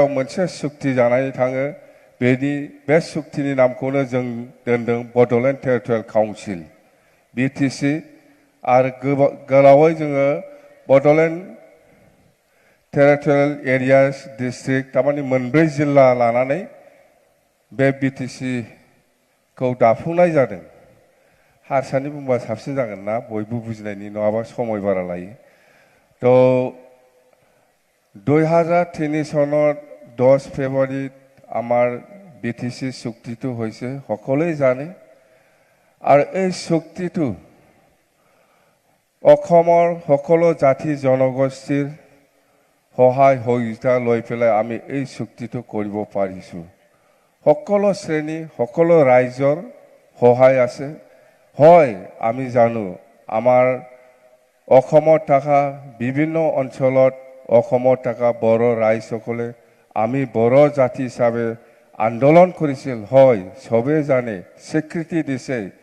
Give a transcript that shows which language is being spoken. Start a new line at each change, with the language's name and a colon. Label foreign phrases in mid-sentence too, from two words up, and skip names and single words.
Bodo: मोनसे सुक्ति जानानै थाङो बे सुक्तिनि नामखौनो जों दोनदों बड'लेण्ड टेरिटरियेल काउन्सिल बिटिसि आरो गोलावै जोङो बड'लेण्ड टेरिटरियेल एरियास डिस्ट्रिक्ट थारमाने मोनब्रै जिल्ला लानानै बे बिटिसिखौ दाफुंनाय जादों हारसानि बुंबा साबसिन जागोन ना बयबो बुजिनायनि नङाबा समय बारा लायो तो
Assamese: 2003 सনত 10 ফেব্রুয়ারি আমার বিটিসি চুক্তিটো হৈছে সকলোৱে জানে আৰু এই চুক্তিটো অসমৰ সকলো জাতি জনগোষ্ঠীৰ সহায় সহযোগিতা লৈ পেলাই আমি এই চুক্তিটো কৰিব পাৰিছো সকলো শ্ৰেণী সকলো ৰাইজৰ সহায় আছে হয় আমি জানো আমাৰ অসমত থকা বিভিন্ন অঞ্চলত অসমত থকা বড় ৰাইজসকলে আমি বড় জাতি হিচাপে আন্দোলন কৰিছিল হয় সবে জানে স্বীকৃতি দিছে